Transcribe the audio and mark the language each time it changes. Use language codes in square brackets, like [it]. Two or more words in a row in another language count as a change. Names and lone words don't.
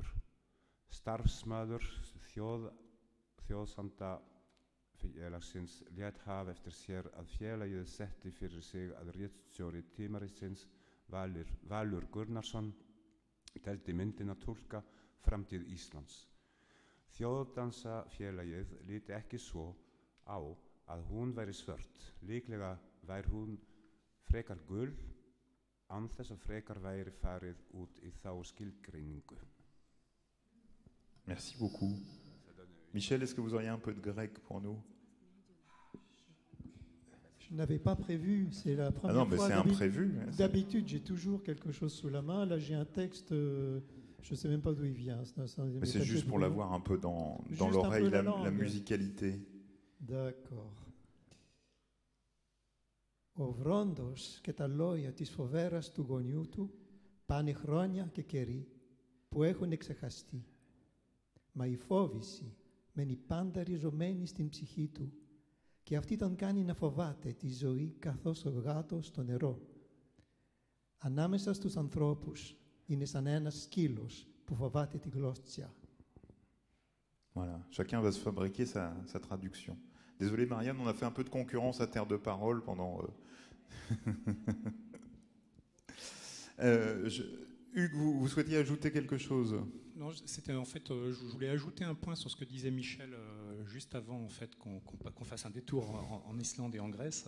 [is] Starfsmaður þjóðsandafélagsins lét hafa eftir sér að félagið setti fyrir sig að ritstjóri tímaritsins Valur Gunnarsson teldi myndina túlka framtíð Íslands. Þjóðdansafélagið líti ekki svo á að hún væri svört, líklega væri hún frekar gul, án þess að frekar væri farið út í þá skilgreiningu. [fr] Merci beaucoup. Michel, est-ce que vous auriez un peu de grec pour nous? Je n'avais pas prévu, c'est la première fois. Ah non, mais fois. c'est imprévu. D'habitude, j'ai toujours quelque chose sous la main. Là, j'ai un texte, je ne sais même pas d'où il vient. Mais c'est juste pour l'avoir un peu dans l'oreille, la musicalité. D'accord. [el] Ο βρόντος και τα λόγια της φοβέρας του γονιού του πάνε χρόνια και καιροί που έχουν εξεχαστεί. Μα η φόβηση μένει πάντα ριζωμένη στην ψυχή του και αυτή τον κάνει να φοβάται τη ζωή καθώς ο γάτος στο νερό. Ανάμεσα στους ανθρώπους είναι σαν ένας σκύλος που φοβάται τη γλώσσια. [fr] Voilà, chacun va se fabriquer sa traduction. Désolé Marianne, on a fait un peu de concurrence à Terre de Parole pendant... Hugues, vous souhaitiez ajouter quelque chose? Non, c'était en fait, je voulais ajouter un point sur ce que disait Michel juste avant en fait qu'on fasse un détour en Islande et en Grèce.